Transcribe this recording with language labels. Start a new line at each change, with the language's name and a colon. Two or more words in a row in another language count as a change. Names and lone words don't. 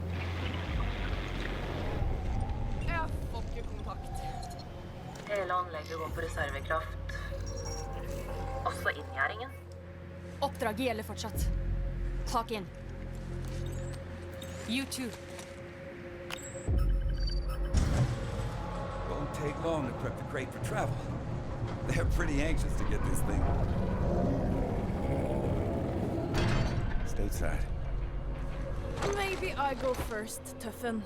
Norwegian: Jeg får ikke kontakt. Hele anlegget går på reservekraft. Også inngjerdingen. Oppdraget gjelder fortsatt. Tak inn.
English: You too. Won't take long to prep the crate for travel. They're pretty anxious to get this thing. Stateside. Maybe I go first, Tuffen.